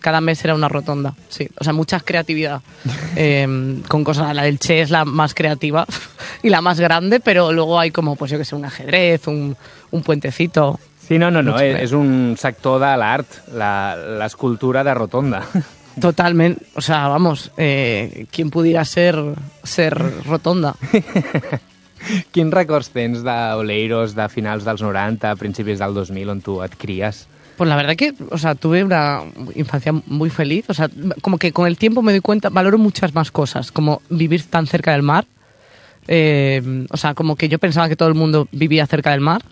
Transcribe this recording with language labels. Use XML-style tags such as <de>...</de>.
<es>Cada mes era una rotonda. Sí, o sea, mucha creatividad. Con cosas, la del Che es la más creativa y la más grande, pero luego hay como, pues yo que sé, un ajedrez, un puentecito.</es> <ca>Sí, no, és un sector de l'art, l'escultura de rotonda.</ca> <es>Totalment, o sea, vamos, ¿quién pudiera ser rotonda?</es> <ca>Quins records tens d'Oleiros de finals dels 90, principis del 2000, on tu et cries?</ca> <es>Pues la verdad que, o sea, tuve una infancia muy feliz, o sea, como que con el tiempo me doy cuenta, valoro muchas más cosas, como vivir tan cerca del mar, o sea, como que yo pensaba que todo el mundo vivía cerca del mar,</es>